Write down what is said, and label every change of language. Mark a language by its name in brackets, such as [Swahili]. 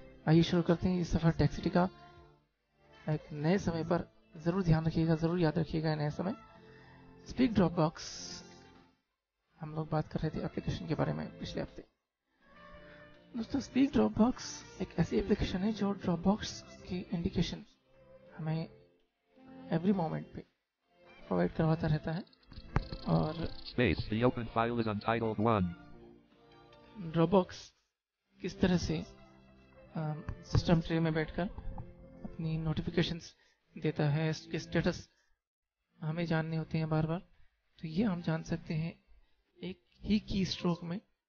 [Hindi] आइए शुरू करते हैं इस सफ़र टेक सिटी का। एक नए समय पर ज़रूर ध्यान रखिएगा, ज़रूर याद रखिएगा नया समय स्पीक ड्रॉप बॉक्स। हम लोग बात कर रहे थे एप्लीकेशन के बारे में पिछले हफ्ते। दोस्तों, स्पीक ड्रॉप बॉक्स एक ऐसी एप्लीकेशन है जो ड्रॉप बॉक्स की इंडिकेशन हमें एवरी मोमेंट पे प्रोवाइड करवाता रहता है। और [English] The open file is untitled 1. [Hindi] Drop box किस तरह से सिस्टम ट्रे में बैठकर अपनी नोटिफिकेशंस देता है, इसके स्टेटस हमें जानने होते हैं बार बार, तो ये हम जान सकते हैं एक ही की स्ट्रोक में।